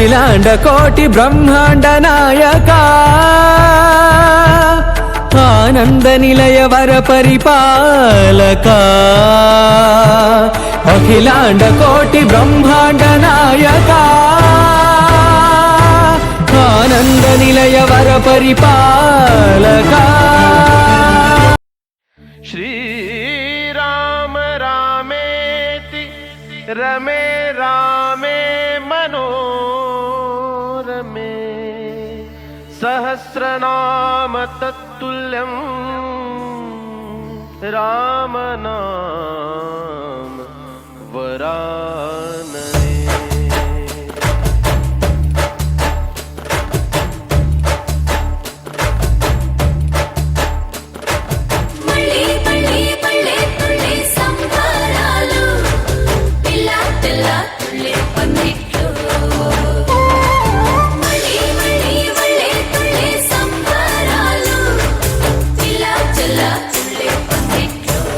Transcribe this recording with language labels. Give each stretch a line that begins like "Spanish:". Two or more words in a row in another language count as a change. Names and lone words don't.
Telugu: అఖిలాండ కోటి బ్రహ్మాండ నాయక ఆనంద నిలయ వర పరిపాలక అఖిలాండ కోటి బ్రహ్మాండ నాయక ఆనంద నిలయ వర పరిపాలక
Sanskrit: श्रीराम रामेति रमे रामे मनोरमे सहस्रनाम तत्तुल्यं रामनाम वरानने
Telugu: మళ్ళీ మళ్ళీ మళ్ళీ తుళ్ళి సంబరాలు పిల్ల పిల్ల తుళ్ళి పందిట్లు మళ్ళీ మళ్ళీ మళ్ళీ తుళ్ళి సంబరాలు పిల్ల పిల్ల తుళ్ళి పందిట్లు